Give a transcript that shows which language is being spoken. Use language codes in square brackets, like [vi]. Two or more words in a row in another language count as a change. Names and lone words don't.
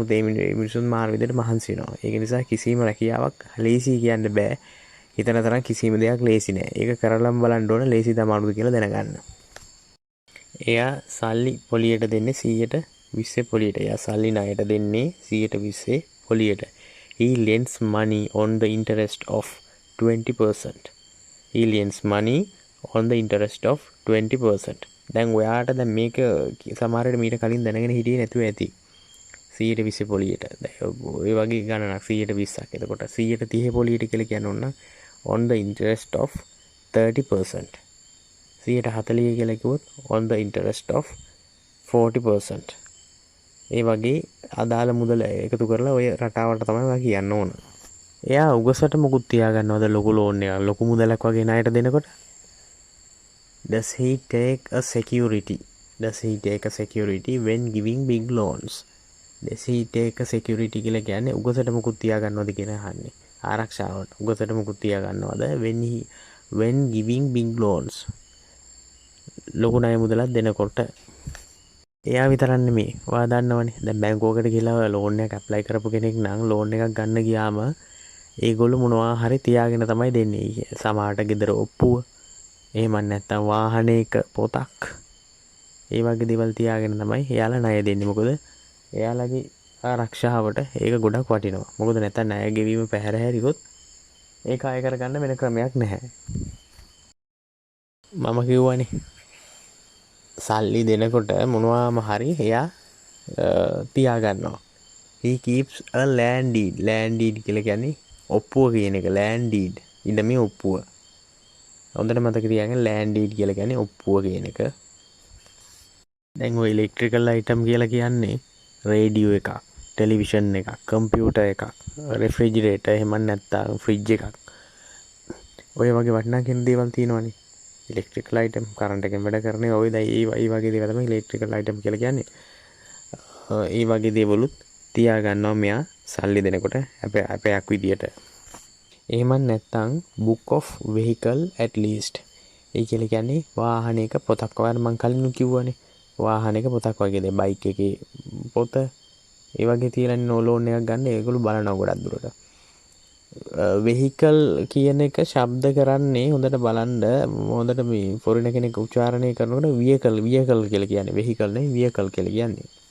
[si] නමුත් මේ මිනිසුන් මාර විදිහට මහන්සි වෙනවා. ඒක නිසා කිසිම රැකියාවක් ලේසි කියන්න බෑ. හිතන තරම් කිසිම දෙයක් ලේසි නෑ. ඒක කරලම් බලන්න ඕන ලේසි දමාරුද කියලා දැනගන්න. එයා සල්ලි පොලියට දෙන්නේ 120 පොලියට. එයා සල්ලි ණයට දෙන්නේ 120 පොලියට. [en] He lends money on the interest of 20%. He lends money on the interest of 20%. [si] දැන් ඔයාට දැන් මේක සමහරවිට මීට කලින් දැනගෙන හිටියේ නැතුව ඇති. 120 පොලියට. ඔය වගේ ගණනක් 120ක්. එතකොට 130 පොලියට කියලා කියන්න ඕන [en] on the interest of 30%. [si] 140 කියලා කිව්වොත් [en] on the interest of 40%. [si] ඒ වගේ අදාළ මුදල එකතු කරලා ඔය රටාවට තමයි ඔයා කියන්න ඕන. එයා උගසට මොකුත් තියාගන්නවද ලොකු ලෝන් එකක් ලොකු මුදලක් වගේ ණයට දෙනකොට? [en] Does he take a security? Does he take a security when giving big loans? Does he take a security [si] කියලා කියන්නේ උගසට මොකුත් තියාගන්නවද කියන අහන්නේ. ආරක්ෂාවට උගසට මොකුත් තියාගන්නවද [en] when giving big loans? [si] ලොකු ණය මුදලක් දෙනකොට. එයා විතරක් නෙමෙයි. ඔයා දන්නවනේ. දැන් බැංකුවකට ගිහලා ලෝන් එකක් ඇප්ලයි කරපු කෙනෙක් නම් ලෝන් එකක් ගන්න ගියාම ඒගොල්ලෝ මොනවා හරි තියාගෙන තමයි දෙන්නේ. සමහරට ගෙදර ඔප්පුව. එහෙම නැත්නම් වාහනයක පොතක්. ඒ වගේ දේවල් තියාගෙන තමයි එයාලා ණය දෙන්නේ. මොකද එයාලගේ ආරක්ෂාවට ඒක ගොඩක් වටිනවා. මොකද නැත්නම් ණය ගෙවීම පැහැර හැරියොත් ඒක අය කරගන්න වෙන ක්‍රමයක් නැහැ. මම කිව්වනේ සල්ලි දෙනකොට මොනවාම හරි එයා තියාගන්නවා. [en] He keeps a land deed. Land deed [si] කියලා කියන්නේ ඔප්පුව කියන එක. [en] land deed. [si] ඉඩමේ ඔප්පුව. හොඳට මතක තියාගන්න [en] land deed [si] කියලා කියන්නේ ඔප්පුව කියන එක. දැන් ඔය [en] electrical item [si] කියලා කියන්නේ රේඩියෝ එකක්, ටෙලිවිෂන් එකක්, කම්පියුටර් එකක්, රෙෆ්‍රිජරේටර් එහෙම නැත්නම් ෆ්‍රිජ් එකක්. ඔය වගේ වටිනා කියන දේවල් තියෙනවනේ. [en] electrical item [si] කරන්ට් එකෙන් වැඩ කරන්නේ ඔය දැන් ඒ වගේ දේවල් තමයි [en] electrical item [si] කියලා කියන්නේ. ඒ වගේ දේවලුත් තියා ගන්නවා මෙයා සල්ලි දෙනකොට අපයක් විදියට. එහෙම නැත්නම් [en] book of vehicle at least. [si] ඒ කියලා කියන්නේ වාහනයක පොතක්. ඔයාලා මම කලින් කිව්වනේ. වාහනයක පොතක් වගේ දේ බයික් එකේ පොත ඒ වගේ තියලා නෝ ලෝන් එකක් ගන්න ඒගොල්ලෝ බලනවා ගොඩක් දුරට. vehicle කියන එක ශබ්ද කරන්නේ හොඳට බලන්න හොඳට මේ ෆොරින කෙනෙක් උච්චාරණය කරනකොට vehicle කියලා කියන්නේ vehicle නෙවෙයි vehicle කියලා කියන්නේ.